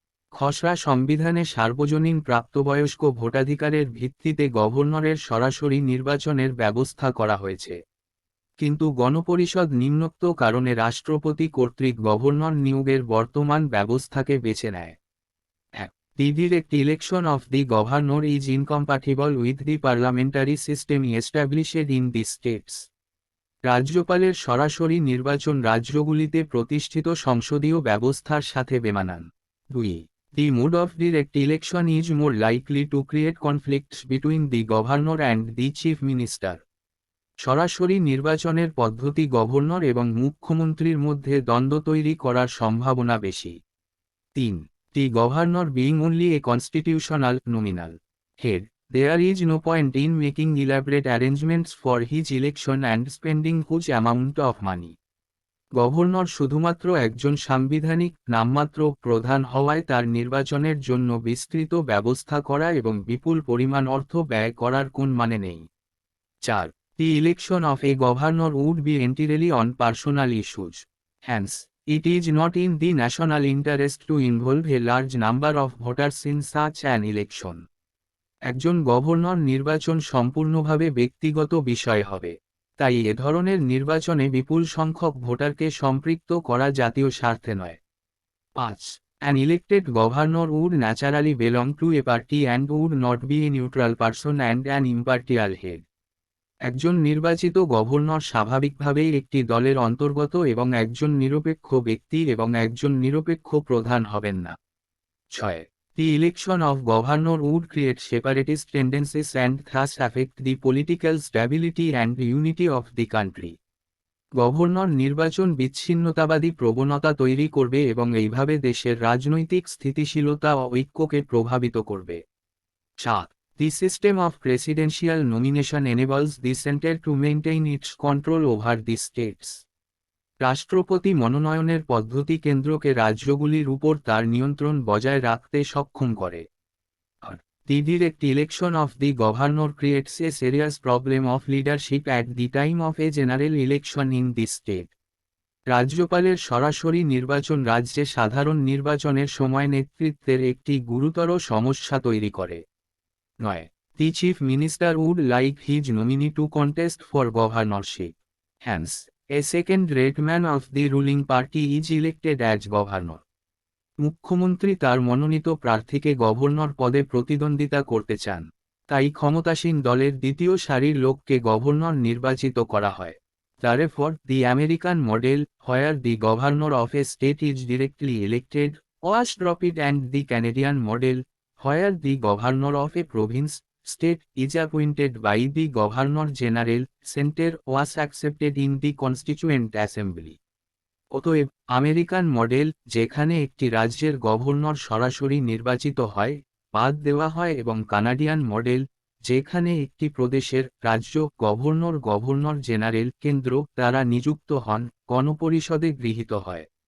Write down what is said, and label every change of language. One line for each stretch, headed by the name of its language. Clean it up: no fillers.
Bangla: খসড়া সংবিধানে সার্বজনীন প্রাপ্তবয়স্ক ভোটাধিকারের ভিত্তিতে গভর্নরের সরাসরি নির্বাচনের ব্যবস্থা করা হয়েছে। কিন্তু গণপরিষদ নিম্নোক্ত কারণে রাষ্ট্রপতি কর্তৃক গভর্নর নিয়োগের বর্তমান ব্যবস্থাকে বেছে নেয়।
English: The direct election of the governor is incompatible with the parliamentary system established in the states.
Bangla: রাজ্যপালের সরাসরি নির্বাচন রাজ্যগুলিতে প্রতিষ্ঠিত সংসদীয় ব্যবস্থার সাথে বেমানান।
English: 2. The mode of direct election is more likely to create conflicts between the governor and the chief minister.
Bangla: সরাসরি নির্বাচনের পদ্ধতি গভর্নর এবং মুখ্যমন্ত্রীর মধ্যে দ্বন্দ্ব তৈরি করার সম্ভাবনা বেশি।
English: 3. The governor being only a constitutional nominal head, There is no point in making elaborate arrangements for his election and spending huge amount of money.
Bangla: Governor শুধুমাত্র একজন সাংবিধানিক নামমাত্র প্রধান হওয়ায় তার নির্বাচনের জন্য বিস্তৃত ব্যবস্থা করা এবং বিপুল পরিমাণ অর্থ ব্যয় করার কোন মানে নেই।
English: 4. The election of a governor would be entirely on personal issues. Hence, it is not in the national interest to involve a large number of voters in such an election.
Bangla: একজন গভর্নর নির্বাচন সম্পূর্ণভাবে ব্যক্তিগত বিষয় হবে, তাই এ ধরনের নির্বাচনে বিপুল সংখ্যক ভোটারকে সম্পৃক্ত করা জাতীয় স্বার্থে নয়।
English: 5. An elected governor would naturally belong to a party and would not be a neutral person and an impartial head.
Bangla: একজন নির্বাচিত গভর্নর স্বাভাবিকভাবেই একটি দলের অন্তর্গত এবং একজন নিরপেক্ষ ব্যক্তি এবং একজন নিরপেক্ষ প্রধান হবেন না।
English: 6. The election of governor would create separatist tendencies and thus affect the political stability and unity of the country.
Bangla: Governor নির্বাচন বিচ্ছিন্নতাবাদী প্রবণতা তৈরি করবে এবং এইভাবে দেশের রাজনৈতিক স্থিতিশীলতা ও ঐক্যকে প্রভাবিত করবে।
English: 7. The system of presidential nomination enables the center to maintain its control over the states.
Bangla: রাষ্ট্রপতি মনোনয়নের পদ্ধতি কেন্দ্রকে রাজ্যগুলির উপর তার নিয়ন্ত্রণ বজায় রাখতে সক্ষম করে।
English: The direct election of the governor creates a serious problem of leadership at the time of a general election in the state.
Bangla: রাজ্যপালের সরাসরি নির্বাচন রাজ্যে সাধারণ নির্বাচনের সময় নেতৃত্বের একটি গুরুতর সমস্যা তৈরি করে।
English: 9. The chief minister would like his nominee to contest for governorship. Hence, a second-rate man of the ruling party is elected as governor.
Bangla: মুখ্যমন্ত্রী তার মনোনীত প্রার্থীকে গভর্নর পদে প্রতিদ্বন্দ্বিতা করতে চান, তাই ক্ষমতাসীন দলের দ্বিতীয় সারির লোককে গভর্নর নির্বাচিত করা হয়।
English: Therefore, the American model, where the governor of a state is directly elected, was dropped and the Canadian model, where the governor of a province, state, is appointed by the Governor General, Center, was accepted in the Constituent Assembly.
Bangla: অতএব, American model, যেখানে একটি রাজ্যের governor সরাসরি নির্বাচিত হয়, বাদ দেওয়া হয় এবং কানাডিয়ান মডেল, যেখানে একটি প্রদেশের রাজ্য গভর্নর জেনারেল কেন্দ্র দ্বারা নিযুক্ত হন, গণপরিষদে গৃহীত হয়।